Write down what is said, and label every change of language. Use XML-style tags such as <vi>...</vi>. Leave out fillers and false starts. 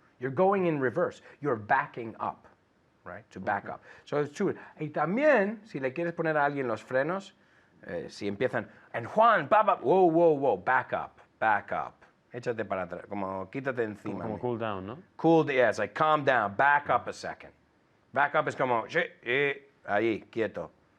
<en>You're going in reverse. You're backing up, right? To back up. So it's true.</en> <es>Y también, si le quieres poner a alguien los frenos, si empiezan,</es> <en>and Juan, whoa, whoa, whoa, back up,</en> <es>back up. Échate para atrás, como quítate encima. Como mío.</es> <en>cool down, no? Cool, yeah, it's like calm down, back up a second. Back up</en> <es>es como, ahí, quieto.</es>